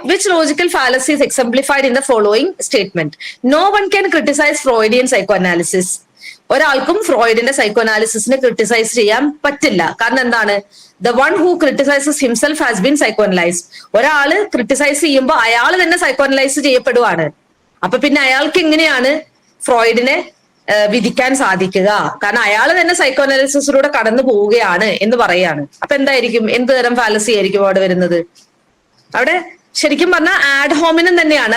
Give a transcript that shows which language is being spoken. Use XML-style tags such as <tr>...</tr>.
<en>Which logical fallacy is exemplified in the following statement? No one can criticize Freudian psychoanalysis.</en> <ml>ഒരാൾക്കും ഫ്രോയിഡിന്റെ psycho അനാലിസിസിനെ criticise ചെയ്യാൻ പറ്റില്ല. കാരണം എന്താണ്?</ml> <en>The one who criticizes himself has been psychoanalyzed.</en> <ml>ഒരാള് criticise ചെയ്യുമ്പോൾ അയാൾ തന്നെ സൈക്കോ അനലൈസ് ചെയ്യപ്പെടുവാണ്. അപ്പൊ പിന്നെ അയാൾക്ക് എങ്ങനെയാണ് ഫ്രോയിഡിനെ വിധിക്കാൻ സാധിക്കുക? കാരണം അയാൾ തന്നെ സൈക്കോ അനാലിസിസിലൂടെ കടന്നു പോവുകയാണ് എന്ന് പറയാണ്. അപ്പൊ എന്തായിരിക്കും, എന്ത് തരം ഫാലസി ആയിരിക്കും അവിടെ വരുന്നത്? അവിടെ ശരിക്കും പറഞ്ഞാൽ ആഡ് ഹോമിനം തന്നെയാണ്.</ml>